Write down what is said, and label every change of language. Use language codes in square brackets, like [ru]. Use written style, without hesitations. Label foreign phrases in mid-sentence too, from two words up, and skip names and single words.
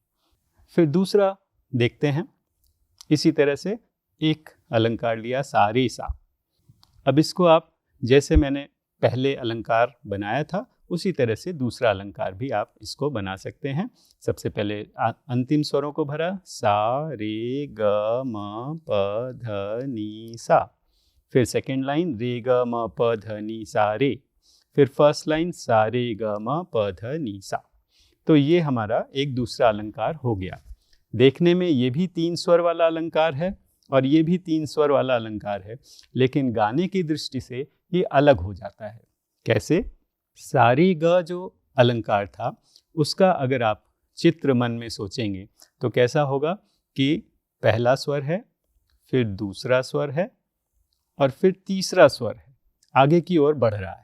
[hi] फिर दूसरा देखते हैं। इसी तरह से एक अलंकार लिया सा रे सा। अब इसको आप जैसे मैंने पहले अलंकार बनाया था उसी तरह से दूसरा अलंकार भी आप इसको बना सकते हैं। सबसे पहले अंतिम स्वरों को भरा, सा रे ग म प ध नि सा। फिर [en] second line [hi] रे ग म प ध नि सा रे। फिर [en] first line [hi] सा रे ग म प ध नि सा। तो ये हमारा एक दूसरा अलंकार हो गया। देखने में ये भी 3 स्वर वाला अलंकार है और ये भी 3 स्वर वाला अलंकार है, लेकिन गाने की दृष्टि से ये अलग हो जाता है। कैसे? सा रे ग जो अलंकार था उसका अगर आप चित्र मन में सोचेंगे तो कैसा होगा कि पहला स्वर है, फिर दूसरा स्वर है और फिर तीसरा स्वर है, आगे की ओर बढ़ रहा है।